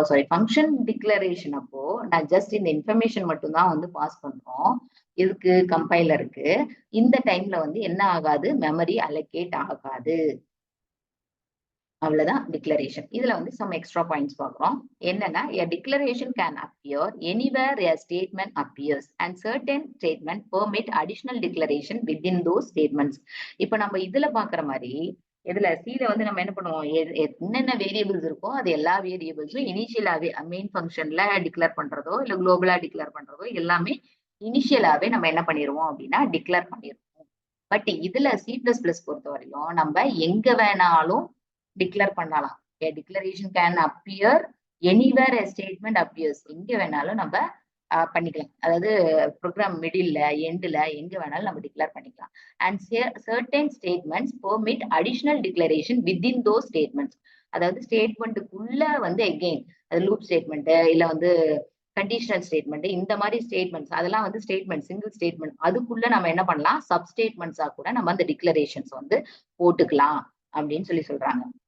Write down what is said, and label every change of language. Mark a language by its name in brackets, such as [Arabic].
[Tamil] Function declaration அப்போ நான் just இந்த இன்ஃபர்மேஷன் மட்டும் தான் வந்து பாஸ் பண்றோம். இதுக்கு கம்பைலருக்கு இந்த டைம்ல வந்து என்ன ஆகாது? மெமரி அலோகேட் ஆகாது. அவ்வளவுதான் டிக்ளரேஷன். இதுல வந்து சம் எக்ஸ்ட்ரா பாயிண்ட்ஸ் பார்க்கிறோம். என்னன்னா [English] a declaration can appear anywhere a statement appears and certain statement permit additional declaration within those statements. [Tamil] இப்ப நம்ம இதுல பாக்குற மாதிரி இதுல C ல வந்து நம்ம என்ன பண்ணுவோம்? என்னென்ன வேரியபிள்ஸ் இருக்கோ அது எல்லா வேரியபிள்ஸும் இனிஷியலாவே மெயின் ஃபங்க்ஷன்ல டிக்ளேர் பண்றதோ இல்ல குளோபலா டிக்ளேர் பண்றதோ எல்லாமே இனிஷியலாவே நம்ம என்ன பண்ணிடுவோம் அப்படின்னா டிக்ளேர் பண்ணிடுவோம். பட் இதுல C++ பொறுத்தவரையும் நம்ம எங்க வேணாலும் டிக்ளேர் பண்ணலாம். [English] A declaration can appear anywhere a statement appears. [Tamil] எங்க வேணாலும் நம்ம பண்ணிக்கலாம். அதாவது ப்ரோக்ராம் மிடில்ல, எண்ட்ல எங்க வேணாலும் நம்ம டிக்ளேர் பண்ணிக்கலாம். [English] And certain statements permit additional declaration within those statements. [Tamil] அதாவது ஸ்டேட்மெண்ட்டுக்குள்ள வந்து எகெயின் அது லூப் ஸ்டேட்மெண்ட் இல்ல வந்து கண்டிஷனல் ஸ்டேட்மெண்ட் இந்த மாதிரி ஸ்டேட்மெண்ட்ஸ் அதெல்லாம் வந்து ஸ்டேட்மெண்ட் சிங்கிள் ஸ்டேட்மெண்ட் அதுக்குள்ள நம்ம என்ன பண்ணலாம் சப் ஸ்டேட்மெண்ட்ஸா கூட நம்ம அந்த டிக்ளரேஷன்ஸ் வந்து போட்டுக்கலாம் அப்படின்னு சொல்றாங்க.